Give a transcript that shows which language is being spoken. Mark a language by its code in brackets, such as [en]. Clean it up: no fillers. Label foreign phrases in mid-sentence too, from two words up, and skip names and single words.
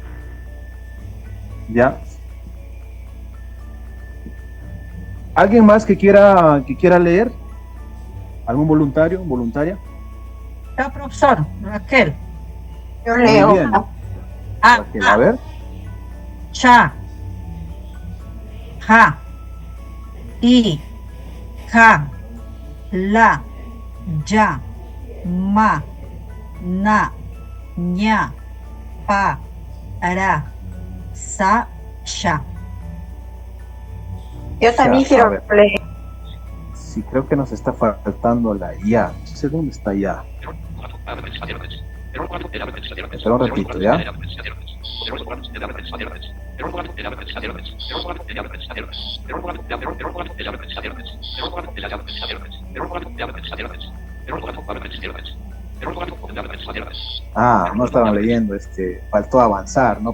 [es] ¿Ya? ¿Alguien más que quiera leer? ¿Algún voluntario, voluntaria? Ya, profesor, Raquel. Yo leo. Raquel, a ver. Cha, ja, i, ja, la, ya, ma, na, ña, pa, ra, sa, sha. Yo también quiero leer. Sí, creo que nos está faltando la ya. No sé dónde está ya. Pero repito, ¿ya? Ah, no estaban leyendo, faltó avanzar, ¿no?